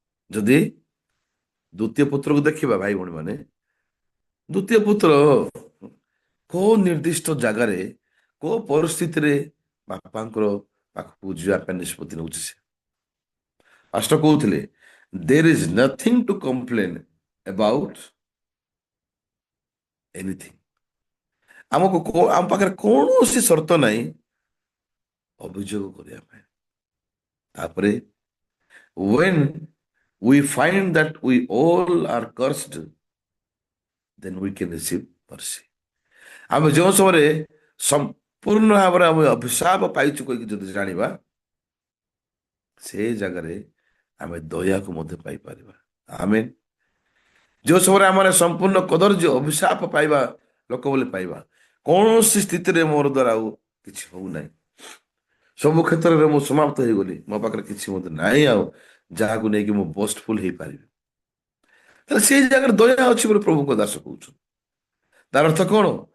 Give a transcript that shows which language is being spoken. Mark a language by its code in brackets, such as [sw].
[or] ଯଦି ଦ୍ୱିତୀୟ ପୁତ୍ରକୁ ଦେଖିବା ଭାଇ ଭଉଣୀ ମାନେ, ଦ୍ୱିତୀୟ ପୁତ୍ର କୋଉ ନିର୍ଦ୍ଦିଷ୍ଟ ଜାଗାରେ କୋଉ ପରିସ୍ଥିତିରେ ବାପାଙ୍କର ପାଖକୁ ଯିବା ପାଇଁ ନିଷ୍ପତ୍ତି ନେଉଛି ସେ? ପାଷ୍ଟର କହୁଥିଲେ, [en] There is nothing to complain about anything. [or] ଆମ ପାଖରେ କୌଣସି ସର୍ତ୍ତ ନାହିଁ ଅଭିଯୋଗ କରିବା ପାଇଁ। ତାପରେ [en] when we find that we all are cursed, then we can receive mercy. [or] ଆମେ ଯେଉଁ ସମୟରେ ସମ୍ପୂର୍ଣ୍ଣ ଭାବରେ ଆମେ ଅଭିଶାପ ପାଇଛୁ କହିକି ଯଦି ଜାଣିବା, ସେ ଜାଗାରେ ଆମେ ଦୟାକୁ ମଧ୍ୟ ପାଇପାରିବା। ଆମେ ଯେଉଁ ସମୟରେ ଆମେ ସମ୍ପୂର୍ଣ୍ଣ କଦର୍ଯ୍ୟ ଅଭିଶାପ ପାଇବା, ଲୋକ ବୋଲି ପାଇବା, କୌଣସି ସ୍ଥିତିରେ ମୋର ଦ୍ୱାରା ଆଉ କିଛି ହଉନାହିଁ, ସବୁ କ୍ଷେତ୍ରରେ ମୁଁ ସମାପ୍ତ ହେଇଗଲି, ମୋ ପାଖରେ କିଛି ମଧ୍ୟ ନାହିଁ ଆଉ ଯାହାକୁ ନେଇକି ମୁଁ ବୋଷ୍ଟଫୁଲ ହେଇପାରିବି, ତାହେଲେ ସେଇ ଜାଗାରେ ଦୟା ଅଛି ବୋଲି ପ୍ରଭୁଙ୍କ ଦାସ କହୁଛନ୍ତି। ତାର ଅର୍ଥ କଣ?